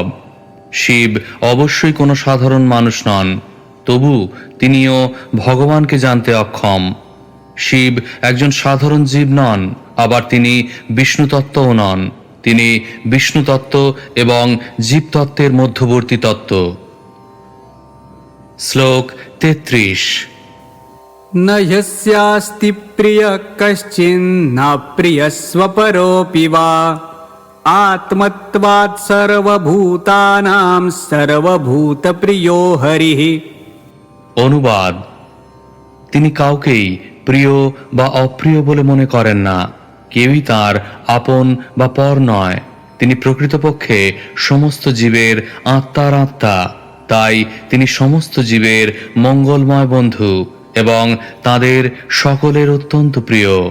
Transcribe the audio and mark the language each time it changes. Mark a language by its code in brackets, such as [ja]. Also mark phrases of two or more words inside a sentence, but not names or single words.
[bn] শিব অবশ্যই কোনো সাধারণ মানুষ নন, তবু তিনিও ভগবানকে জানতে অক্ষম। শিব একজন সাধারণ জীব নন, আবার তিনি বিষ্ণু তত্ত্বও নন। তিনি বিষ্ণু তত্ত্ব এবং জীবতত্ত্বের মধ্যবর্তী তত্ত্ব। শ্লোক 33। [sa] न यस्यास्ति प्रियः कश्चिन्न प्रियस्वपरोऽपि वा आत्मत्वात् सर्वभूतानां सर्वभूतप्रियो हरिः। [bn] অনুবাদ: তিনি কাউকেই প্রিয় বা অপ্রিয় বলে মনে করেন না। কেউই তার আপন বা পর নয়। তিনি প্রকৃতপক্ষে সমস্ত জীবের আত্মার আত্মা, তাই তিনি সমস্ত জীবের মঙ্গলময় বন্ধু এবং তাদের সকলের অত্যন্ত প্রিয়।